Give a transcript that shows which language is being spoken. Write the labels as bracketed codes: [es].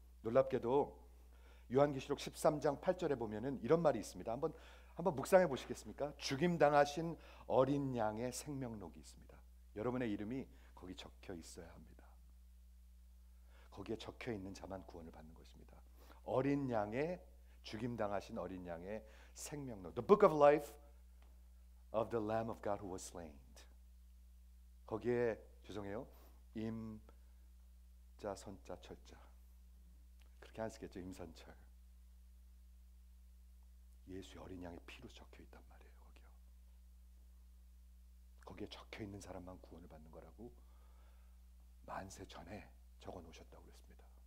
[ko] 놀랍게도 요한계시록 13장 8절에 보면은 이런 말이 있습니다. 한번 묵상해 보시겠습니까? 죽임 당하신 어린 양의 생명록이 있습니다. 여러분의 이름이 거기 적혀 있어야 합니다. 거기에 적혀 있는 자만 구원을 받는 것입니다. 어린 양의 죽임 당하신 어린 양의 생명록, [en] The Book of Life of the Lamb of God who was slain. [ko] 거기에 죄송해요. 임자 선자 철자 그렇게 안 쓰겠죠. 임선철. 예수의 어린 양의 피로 적혀 있단 말이에요. 거기에 적혀 있는 사람만 구원을 받는 거라고 만세 전에 적어 놓으셨다고 그랬습니다.